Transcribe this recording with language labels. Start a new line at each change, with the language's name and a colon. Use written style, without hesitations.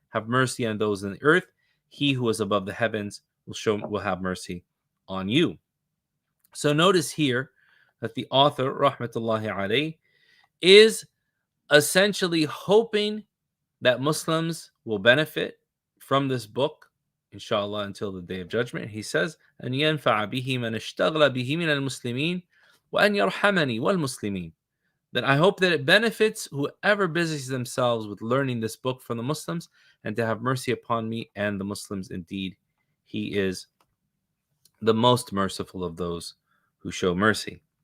English: Have mercy on those in the earth. He who is above the heavens will have mercy on you. So notice here that the author, rahmatullahi alayh, is essentially hoping that Muslims will benefit from this book, inshallah, until the Day of Judgment. He says,
Arabic: أن ينفع به من اشتغل به من المسلمين وأن يرحمني والمسلمين.
English: That I hope that it benefits whoever busies themselves with learning this book from the Muslims, and to have mercy upon me and the Muslims. Indeed, He is the most merciful of those who show mercy.